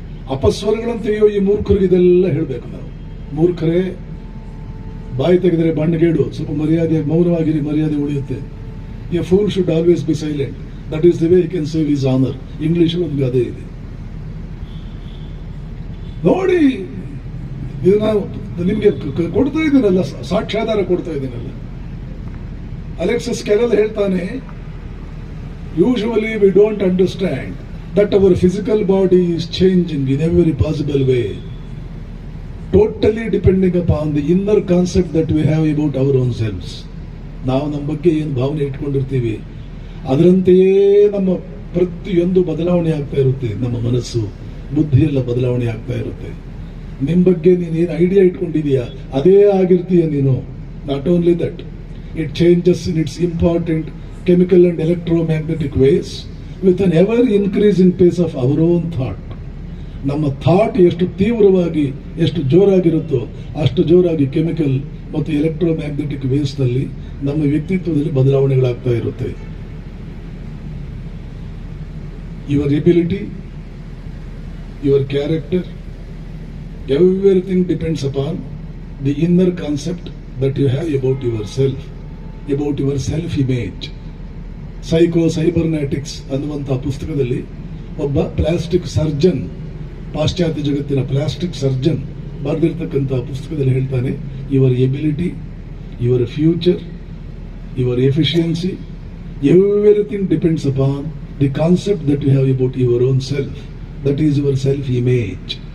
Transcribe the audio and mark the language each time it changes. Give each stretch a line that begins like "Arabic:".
Kannada: ಅಪಸ್ವರಗಳಂತೆಯೋ ಈ ಮೂರ್ಖರಿಗೆ ಇದೆಲ್ಲ ಹೇಳಬೇಕು ನಾವು. ಮೂರ್ಖರೇ, ಬಾಯಿ ತೆಗೆದರೆ ಬಣ್ಣಗೇಡು, ಸ್ವಲ್ಪ ಮರ್ಯಾದೆಯಾಗಿ ಮೌನವಾಗಿರಿ, ಮರ್ಯಾದೆ ಉಳಿಯುತ್ತೆ.
English: A fool should always be silent, that is the way he can save his honour.
Kannada: English ಒಂದು ಗಾದೆ ಇದೆ. ನೋಡಿ, ಇದು ನಾವು ನಿಮ್ಗೆ ಕೊಡ್ತಾ ಇದ್ದೀನಲ್ಲ, ಸಾಕ್ಷ್ಯಾಧಾರ ಕೊಡ್ತಾ ಇದ್ದೀನಲ್ಲ.
English: Alexis Carrel
Kannada: ಹೇಳ್ತಾನೆ,
English: Usually we don't understand that our physical body is changing in every possible way, totally depending upon the inner concept that we have about our own selves.
Kannada: ನಾವು ನಮ್ಮ ಬಗ್ಗೆ ಏನು ಭಾವನೆ ಇಟ್ಕೊಂಡಿರ್ತೀವಿ ಅದರಂತೆಯೇ ನಮ್ಮ ಪ್ರತಿಯೊಂದು ಬದಲಾವಣೆ ಆಗ್ತಾ ಇರುತ್ತೆ. ನಮ್ಮ ಮನಸ್ಸು ಬುದ್ಧಿ ಎಲ್ಲ ಬದಲಾವಣೆ ಆಗ್ತಾ ಇರುತ್ತೆ. ನಿಮ್ ಬಗ್ಗೆ ನೀನು ಏನು ಐಡಿಯಾ ಇಟ್ಕೊಂಡಿದೀಯಾ ಅದೇ ಆಗಿರ್ತೀಯ ನೀನು.
English: Not only that, it changes in its important chemical and electromagnetic ways with an ever increasing pace of our own thought.
Kannada: ನಮ್ಮ ಥಾಟ್ ಎಷ್ಟು ತೀವ್ರವಾಗಿ ಎಷ್ಟು ಜೋರಾಗಿರುತ್ತೋ ಅಷ್ಟು ಜೋರಾಗಿ ಕೆಮಿಕಲ್ ಮತ್ತು ಎಲೆಕ್ಟ್ರೋಮ್ಯಾಗ್ನೆಟಿಕ್ ವೇವ್ಸ್ ನಲ್ಲಿ ನಮ್ಮ ವ್ಯಕ್ತಿತ್ವದಲ್ಲಿ ಬದಲಾವಣೆಗಳಾಗ್ತಾ ಇರುತ್ತೆ.
English: Your ability, your character, everything depends upon the inner concept that you have about yourself, about your self-image.
Kannada: Cybernetics ಅನ್ನುವಂತಹ ಪುಸ್ತಕದಲ್ಲಿ ಒಬ್ಬ ಪ್ಲಾಸ್ಟಿಕ್ ಸರ್ಜನ್, ಪಾಶ್ಚಾತ್ಯ ಜಗತ್ತಿನ ಪ್ಲಾಸ್ಟಿಕ್ ಸರ್ಜನ್ ಬರೆದಿರ್ತಕ್ಕಂತಹ ಪುಸ್ತಕದಲ್ಲಿ ಹೇಳ್ತಾನೆ,
English: Your ability, your future, your efficiency, everything depends upon the concept that you have about your own self, that is your self image.